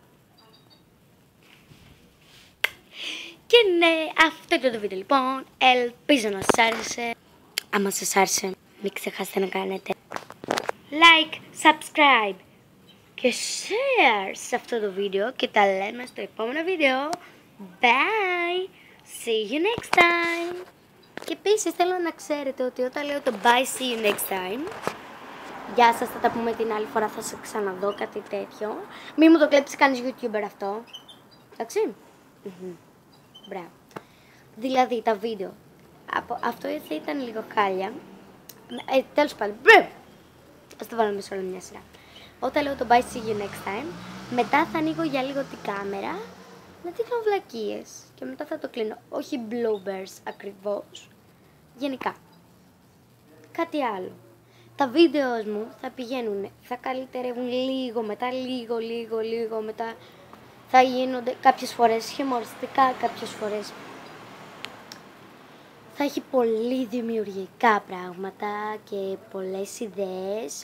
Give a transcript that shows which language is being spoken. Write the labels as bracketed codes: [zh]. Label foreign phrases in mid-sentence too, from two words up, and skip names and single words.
[el] Και ναι, αυτό ήταν το βίντεο λοιπόν. Ελπίζω να σας άρεσε. Άμα σας άρεσε, μην ξεχάσετε να κάνετε [en] like, subscribe [el] και share σε αυτό το βίντεο και τα λέμε στο επόμενο βίντεο. [en] Bye! See you next time! [el] Και επίσης θέλω να ξέρετε ότι όταν λέω το [en] bye, see you next time, [el] γεια σας, θα τα πούμε την άλλη φορά, θα σε ξαναδώ, κάτι τέτοιο. Μη μου το κλέψει κανείς YouTuber αυτό. Εντάξει? Μπράβο. Δηλαδή τα βίντεο. Αυτό θα ήταν λίγο χάλια. Τέλος πάντων. Ας το βάλουμε σε όλη μια σειρά. Όταν λέω το [en] bye, see you next time, [el] μετά θα ανοίγω για λίγο την κάμερα να δείχνω βλακίες. Και μετά θα το κλείνω. Όχι bloopers ακριβώς. Γενικά. Κάτι άλλο. Τα βίντεο μου θα πηγαίνουν, θα καλυτερεύουν λίγο, μετά λίγο, μετά θα γίνονται κάποιες φορές χιουμοριστικά, κάποιες φορές θα έχει πολύ δημιουργικά πράγματα και πολλές ιδέες.